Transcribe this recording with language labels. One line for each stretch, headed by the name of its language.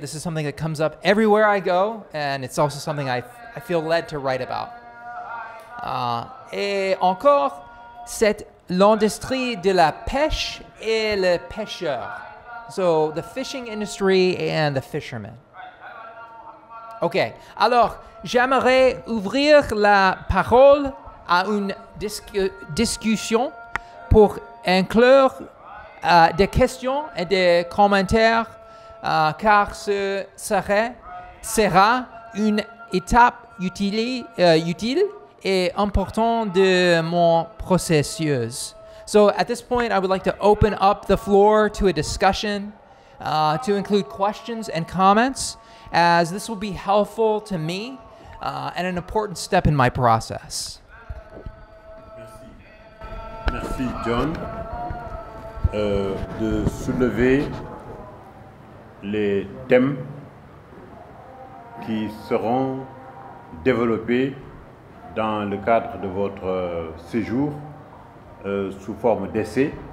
English: This is something that comes up everywhere I go, and it's also something I feel led to write about.
French: Et encore l'industrie de la pêche et le pêcheur.
English: So the fishing industry and the fishermen.
French: Ok, alors j'aimerais ouvrir la parole à une discussion pour inclure des questions et des commentaires, car ce sera une étape utile et importante de mon processus.
English: So at this point, I would like to open up the floor to a discussion, to include questions and comments, as this will be helpful to me and an important step in my process.
French: Merci John de soulever les thèmes qui seront développés dans le cadre de votre séjour sous forme d'essai.